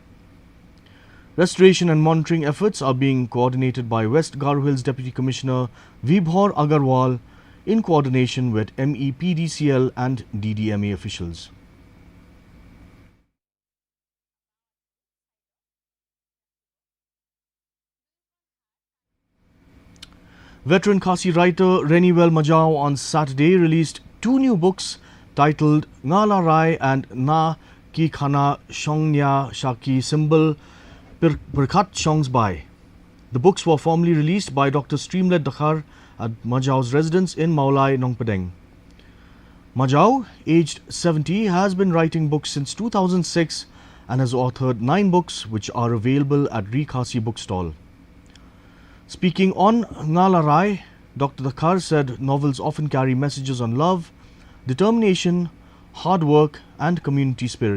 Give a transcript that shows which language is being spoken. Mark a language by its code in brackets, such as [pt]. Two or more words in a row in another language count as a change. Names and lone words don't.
[en] Restoration and monitoring efforts are being coordinated by West Garo Hills Deputy Commissioner Vibhor Agarwal in coordination with MEPDCL and DDMA officials. Veteran Khasi writer Reniwel Majao on Saturday released 2 new books titled Ngala Rai and Na Ki Khana Shongnya Shaki Symbol Perkhat Shongs Bai. The books were formally released by Dr. Streamlet Dakhar at Majao's residence in Maulai, Nongpadeng. Majao, aged 70, has been writing books since 2006 and has authored 9 books which are available at Khasi bookstall. Speaking on Ngala Rai, Dr. Dakhar said novels often carry messages on love, determination, hard work and community spirit.